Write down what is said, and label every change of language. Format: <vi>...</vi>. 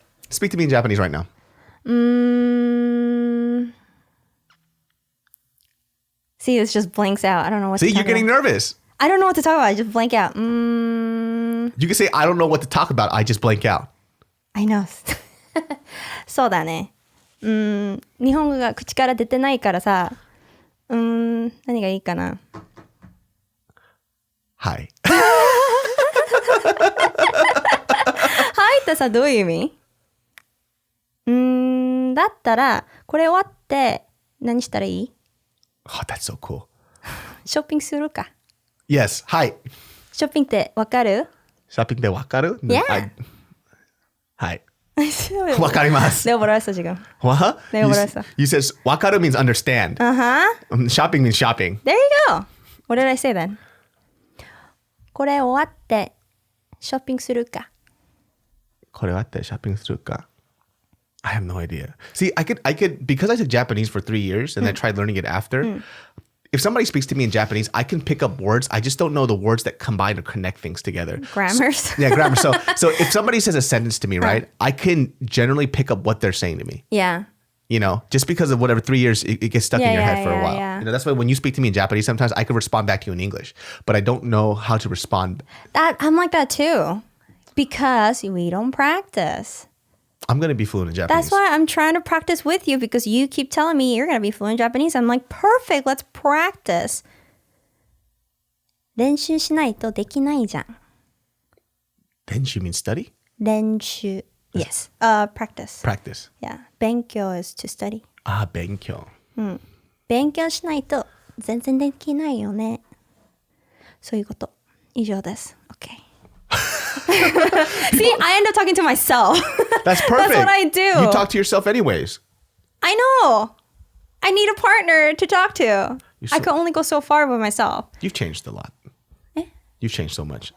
<en>Speak to me in Japanese right now. See, this just blanks out. I don't know what to talk See, you're getting about. nervous. I don't know what to talk about. I just blank out. You can say, I don't know what to talk about. I just blank out. I know.</en> <ja>そうだね。日本語が口から出てないからさ。何がいいかな。はい。はいってさ、どういう意味？だったら、これ終わって何したらいい？</ja> <en>Oh, that's so cool.</en> <ja>ショッピングするか。</ja> <en>Yes.</en> <ja>はい。ショッピングってわかる？ショッピングでわかる？</ja> <en>Yeah.</en> <ja>はい。わかります。</ja> <ko>내가 뭐라 했어 지금?</ko> <en>What?</en> <ko>내가 뭐라 했어?</ko> <en>You said わかる means understand. Shopping means shopping. There you go. What did I say then?</en> <ja>これ終わってショッピングするか。これ終わってショッピングするか。</ja> <en>I have no idea. See, I could, because I took Japanese for 3 years and then tried learning it after. If somebody speaks to me in Japanese, I can pick up words. I just don't know the words that combine or connect things together. Grammars. Grammar. So if somebody says a sentence to me, right, I can generally pick up what they're saying to me. Yeah. You know, just because of whatever 3 years, it gets stuck in your head for a while. Yeah. You know, that's why when you speak to me in Japanese, sometimes I can respond back to you in English, but I don't know how to respond. I'm like that too, because we don't practice. I'm going to be fluent in Japanese. That's why I'm trying to practice with you, because you keep telling me you're going to be fluent in Japanese. I'm like, perfect, let's practice.</en> <ja>練習しないとできないじゃん。</ja> <en>練習 means study? 練習.Yes. Practice. Practice. Yeah. 勉強 is to study.</en> <ja>勉強。勉強しないと全然できないよね。そういうこと。以上です。</ja> <en>Okay. See, I end up talking to myself. That's perfect. That's what I do. You talk to yourself anyways. I know. I need a partner to talk to. I can only go so far by myself. You've changed a lot. You've changed so much</en>